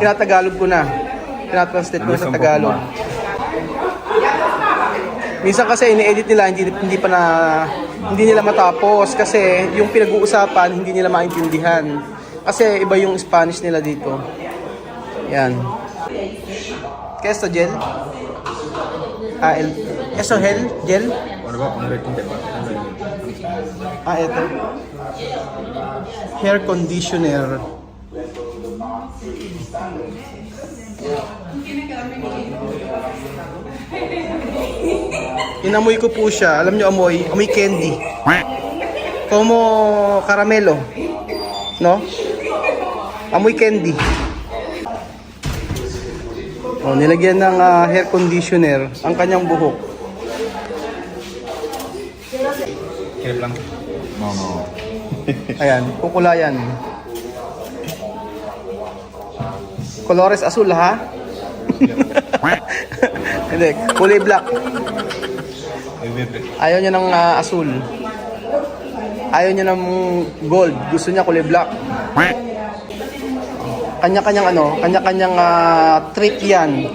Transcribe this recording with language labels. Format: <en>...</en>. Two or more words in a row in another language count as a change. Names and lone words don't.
<tl>tinatagalog ko na. Tinatranslate ko na sa Tagalog. Minsan kasi ini-edit nila hindi nila matapos kasi yung pinag-uusapan hindi nila maintindihan. Kasi iba yung Spanish nila dito. Yan.</tl> <es>¿Qué es esto, gel? ¿Eso gel? Ito.</es> <en>Hair conditioner.</en> <tl>Inamoy ko po siya. Alam niyo amoy candy.</tl> <es>Como caramelo. No?</es> <tl>Amoy candy. Nilagyan ng</tl> <en>hair conditioner</en> <tl>ang kanyang buhok.</tl> <es>No, no.</es> <tl>Ayan, kukulayan.</tl> <es>Colores azul, ha?</es> <tl>Hindi, kulay black. Ayaw niya ng azul. Ayaw niya ng gold. Gusto niya kulay black. Kanya-kanyang trick yan.</tl>